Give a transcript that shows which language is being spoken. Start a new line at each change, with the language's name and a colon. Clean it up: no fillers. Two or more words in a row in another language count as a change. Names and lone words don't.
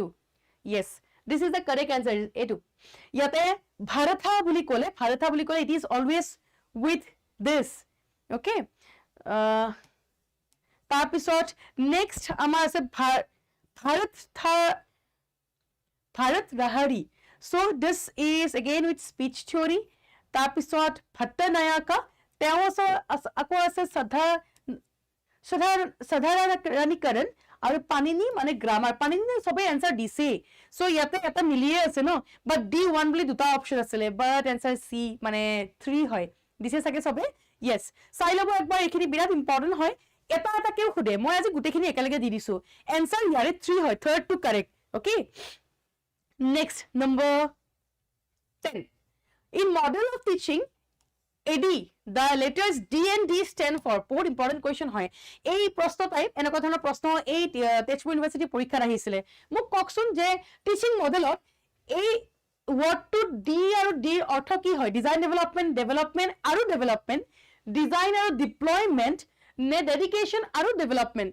English: yes, this is the correct answer, এইটো।
Assamese: ইয়াতে ভাৰথা বুলি ক'লে
English: it is always with this.
Assamese: অ'কে, তাৰপিছত নেক্সট আমাৰ আছে ভাৰত ৰাহাৰী।
English: So this is again with speech theory.
Assamese: তাৰপিছত ভট্টনায়কা, তেওঁ আকৌ আছে সাধাৰণীকৰণ আৰু পানিনি মানে গ্ৰামাৰ। পানিনি চবেই এনচাৰ দিছে, চ' ইয়াতে এটা মিলিয়ে আছে ন, বাট D1 বুলি দুটা অপশ্যন আছিলে, বাট এনচাৰ C মানে 3 হয়, দিছে চাগে চবে। য়েছ, চাই ল'ব একবাৰ, এইখিনি বিৰাট ইম্পৰ্টেণ্ট হয়, এটা এটাকেও সোধে, মই আজি গোটেইখিনি একেলগে দি দিছোঁ। এনচাৰ ইয়াৰে 3 হয়,
English: third to correct.
Assamese: অ'কে,
English: next number
Assamese: 10,
English: in model of teaching AD, the letters D and D stand for,
Assamese: বহুত
English: important question
Assamese: হয় এই প্ৰশ্ন টাইপ। এনেকুৱা ধৰণৰ প্ৰশ্ন এই তেজপুৰ ইউনিভাৰ্চিটি পৰীক্ষাত আহিছিলে। মোক কওকচোন যে
English: teaching modelত
Assamese: এই ৱৰ্ডটো D আৰু Dৰ অৰ্থ কি হয়?
English: design development আৰু development, design আৰু ডিপ্লয়মেণ্ট নে ডেডিকেশ্যন আৰু ডেভেলপমেণ্ট?